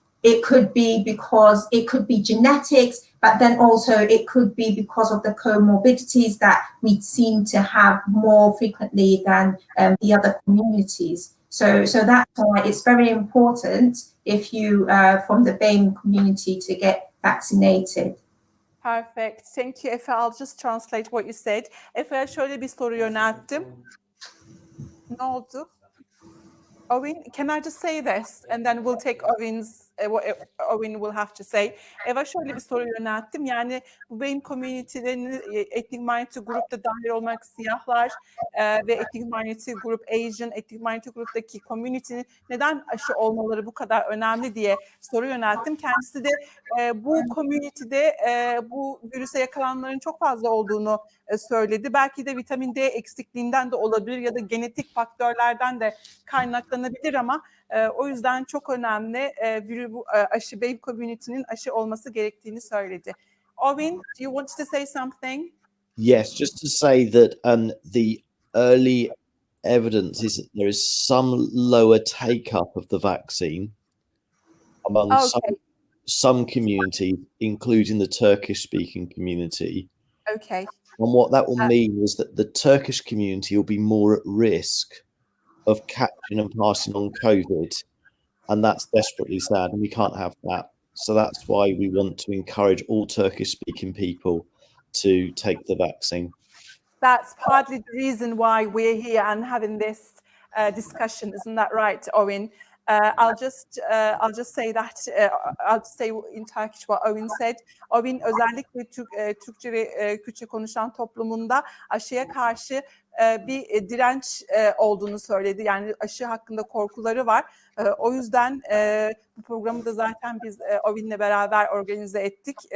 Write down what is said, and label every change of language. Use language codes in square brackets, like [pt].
[en] It could be because it could be genetics, but then also it could be because of the comorbidities that we seem to have more frequently than the other communities. So that's why it's very important if you from the BAME community to get vaccinated. Perfect. Thank you, Efe. I'll just translate what you said. [tr] Efe'ye şöyle bir soru yönelttim. Ne oldu? [en] Owen, can I just say this and then we'll take Owen's what Owen will have to say. [tr] Eva, şöyle bir soru yönelttim. Yani bu benim community'lerin etnik minority grupta dahil olmak siyahlar ve etnik minority grup Asian, etnik minority gruptaki community'nin neden aşı olmaları bu kadar önemli diye soru yönelttim. Kendisi de bu community'de bu virüse yakalananların çok fazla olduğunu söyledi. Belki de vitamin D eksikliğinden de olabilir ya da genetik faktörlerden de kaynaklanabilir ama o yüzden çok önemli bu aşı BAME community'nin aşı olması gerektiğini söyledi. [en] Owen, do you want to say something? Yes, just to say that the early evidence is that there is some lower take-up of the vaccine among some communities, including the Turkish-speaking community. Okay. And what that will mean is that the Turkish community will be more at risk of catching and passing on COVID, and that's desperately sad, and we can't have that. So that's why we want to encourage all Turkish-speaking people to take the vaccine. That's partly the reason why we're here and having this discussion, isn't that right, Owen? I'll just say that I'll say in Turkish what Owen said. [tr] Owen özellikle Türkçe ve Kürtçe konuşan toplumunda aşıya karşı bir direnç olduğunu söyledi. Yani aşı hakkında korkuları var. O yüzden bu programı da zaten biz Owen'le beraber organize ettik.